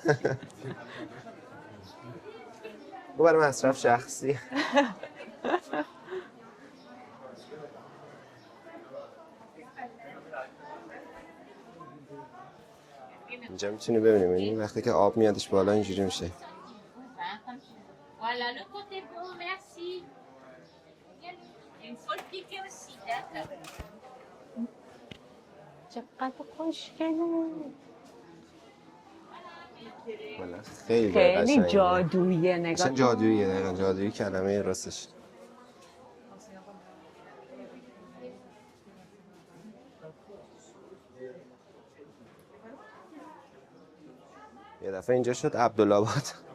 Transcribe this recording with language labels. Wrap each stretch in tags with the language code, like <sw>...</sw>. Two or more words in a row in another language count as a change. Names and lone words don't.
<fa>او برای مصرف شخصی. اینجا میتونی ببینیم این وقتی که آب میادش بالا اینجوری میشه.</fa> <fr>Voilà, le côté bon, merci. Il faut le piquer aussi, d'accord.</fr> <fa>چقدر خوشگله. والا خیلی خیلی قشنگه. جادوییه نگاه اصلا کن. جادوییه، دقیقا جادویی کلمه راستش. یه دفعه اینجا شد عبدالآباد.</fa>